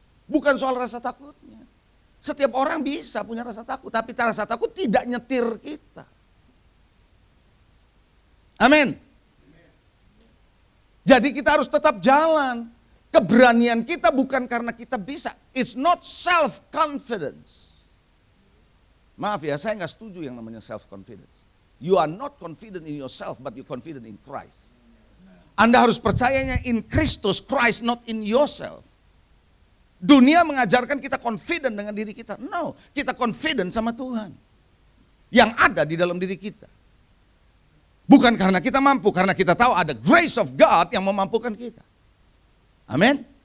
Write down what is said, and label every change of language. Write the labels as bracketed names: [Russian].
[Indonesian] Bukan soal rasa takutnya. Setiap orang bisa punya rasa takut, tapi rasa takut tidak nyetir kita. Amin. Jadi kita harus tetap jalan. Keberanian kita bukan karena kita bisa. [English] It's not self-confidence. [Indonesian] Maaf ya, saya nggak setuju yang namanya self-confidence. [English] You are not confident in yourself, but you confident in Christ. [Indonesian] Anda harus percayanya [English] in Christus, Christ, not in yourself. [Indonesian] Dunia mengajarkan kita confident dengan diri kita. No, kita confident sama Tuhan. Yang ada di dalam diri kita. Bukan karena kita mampu, karena kita tahu ada [English] grace of God [Indonesian] yang memampukan kita. Amin.